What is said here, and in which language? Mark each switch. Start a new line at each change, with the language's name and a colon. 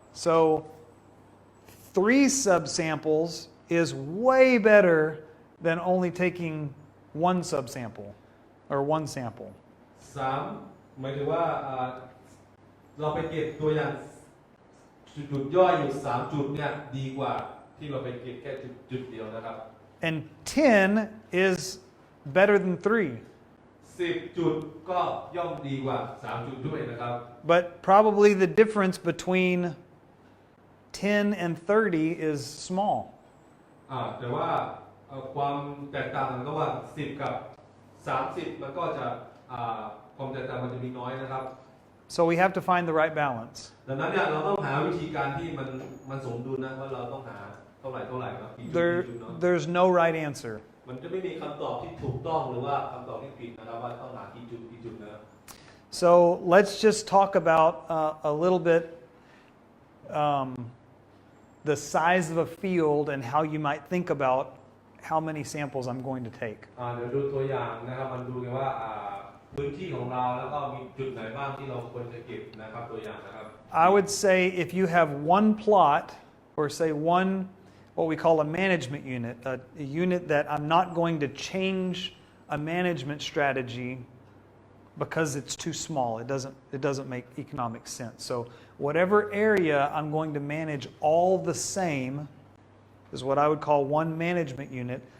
English: So 3 subsamples is way better than only taking 1 subsample or 1 sample.
Thai: 3หมายถึงว่าเราไปเก็บตัวอย่างจุดย่อยอยู่3จุดเนี่ยดีกว่าที่เราไปเก็บแค่จุดเดียวนะครับ
English: And 10 is better than 3.
Thai: 10 จุดก็ย่อมดีกว่า3จุดด้วยนะครับ
English: But probably the difference between 10 and 30 is small.
Thai: แต่ว่าความแตกต่างกันก็ว่า10กับ30มันก็จะความแตกต่างมันจะมีน้อยนะครับ
English: So we have to find the right balance.
Thai: ดังนั้นเนี่ยเราต้องหาวิธีการที่มันสมดุลนะว่าเราต้องหาเท่าไหร่เนาะกี่จุดเนาะ
English: There's no right answer.
Thai: มันจะไม่มีคำตอบที่ถูกต้องหรือว่าคำตอบที่ผิดนะครับว่าต้องหากี่จุดนะ
English: So let's just talk about a little bit the size of a field and how you might think about how many samples I'm going to take.
Thai: เดี๋ยวดูตัวอย่างนะครับมันดูกันว่าพื้นที่ของเราแล้วก็มีจุดไหนบ้างที่เราควรจะเก็บนะครับตัวอย่างนะครับ
English: I would say if you have one plot, or say one, what we call a management unit, a unit that I'm not going to change a management strategy because it's too small. It doesn't make economic sense. So whatever area I'm going to manage all the same is what I would call one management unit.